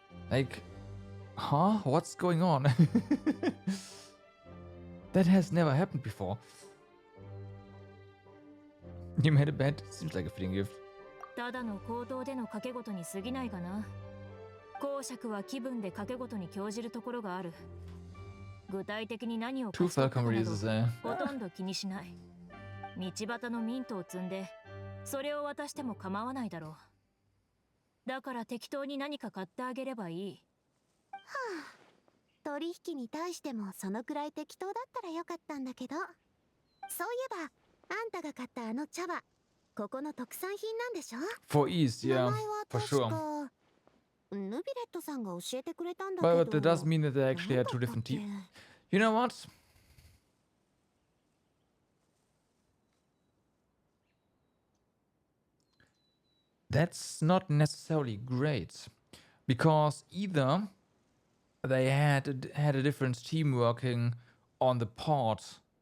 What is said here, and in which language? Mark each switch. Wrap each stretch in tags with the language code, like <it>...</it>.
<en>Like, huh? What's going on? That has never happened before. You made a bet? Seems like a fitting gift.</en> <ja>ただの口頭での賭け事に過ぎないかな。公爵は気分で賭け事に興じるところがある。具体的に何を</ja> <en>2 Falcon releases,</en> <ja>ほとんど気にしない。道端のミントを積んで、それを渡しても構わないだろう。だから適当に何か買ってあげればいい。はあ、取引に対してもそのくらい適当だったらよかったんだけど。そういえば、あんたが買ったあの茶葉、ここの特産品なんでしょ？</ja> <en>For ease, yeah, for sure.</en> <ja>ヌビレットさんが教えてくれたんだけど。</ja> <en>But that does mean that they actually had 2 different teams. You know what? That's not necessarily great, because either they had a different team working on the port</en>